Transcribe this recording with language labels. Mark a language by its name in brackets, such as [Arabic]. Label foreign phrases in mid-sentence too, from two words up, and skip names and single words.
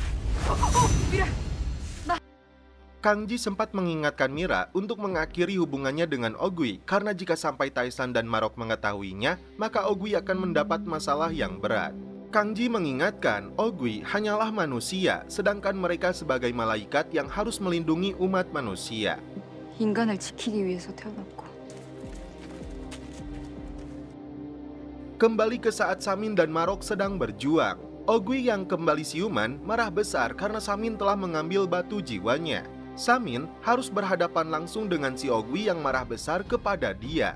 [Indonesian] Kangji sempat mengingatkan Mira untuk mengakhiri hubungannya dengan Ogwi, karena jika sampai Taesan dan Marok mengetahuinya, maka Ogwi akan mendapat masalah yang berat. Kangji mengingatkan Ogwi hanyalah manusia, sedangkan mereka sebagai malaikat yang harus melindungi umat manusia. [Korean] 인간을 지키기 위해서 태어났고. [Indonesian] Kembali ke saat Samin dan Marok sedang berjuang. Ogwi yang kembali siuman marah besar karena Samin telah mengambil batu jiwanya. Samin harus berhadapan langsung dengan si Ogwi yang marah besar kepada dia.